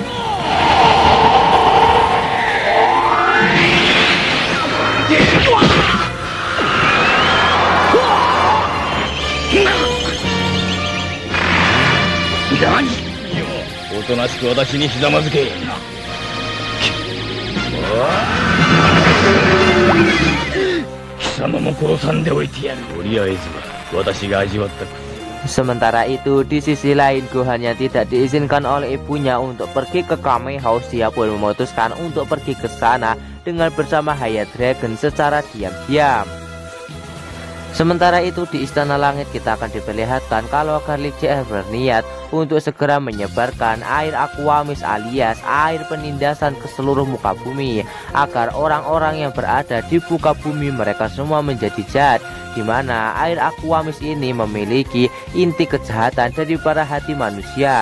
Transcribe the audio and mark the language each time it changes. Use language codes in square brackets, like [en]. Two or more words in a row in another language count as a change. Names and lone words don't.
[ja] おとなしく私にひざまずけ。貴様も殺さんでおいてやる。とりあえずは私が味わった。 [id] Sementara itu di sisi lain, Gohan yang tidak diizinkan oleh ibunya untuk pergi ke Kame House, dia pun memutuskan untuk pergi ke sana dengan bersama Hayat Dragon secara diam-diam. Sementara itu di Istana Langit kita akan diperlihatkan kalau Charlie JR berniat untuk segera menyebarkan air Aquamis alias air penindasan ke seluruh muka bumi agar orang-orang yang berada di muka bumi mereka semua menjadi jahat, di mana air Aquamis ini memiliki inti kejahatan dari para hati manusia.